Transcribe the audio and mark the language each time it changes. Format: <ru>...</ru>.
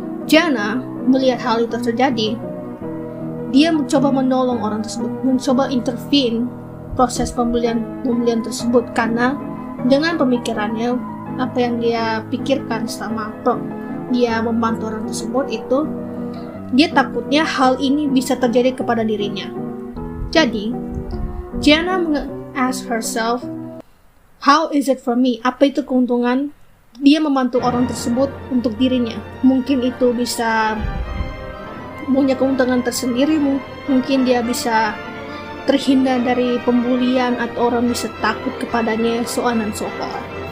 <id>Jana melihat hal itu terjadi. Dia mencoba menolong orang tersebut, mencoba intervene proses pembelian tersebut, karena dengan pemikirannya, apa yang dia pikirkan selama dia membantu orang tersebut itu, dia takutnya hal ini bisa terjadi kepada dirinya. Jadi,</id> <en>Jana ask herself, how is it for me?</en> <id>Apa itu keuntungan dia membantu orang tersebut untuk dirinya? Mungkin itu bisa punya keuntungan tersendiri, mungkin dia bisa terhindar dari pembulian atau orang bisa takut kepadanya,</id> <en>so on and so forth.</en>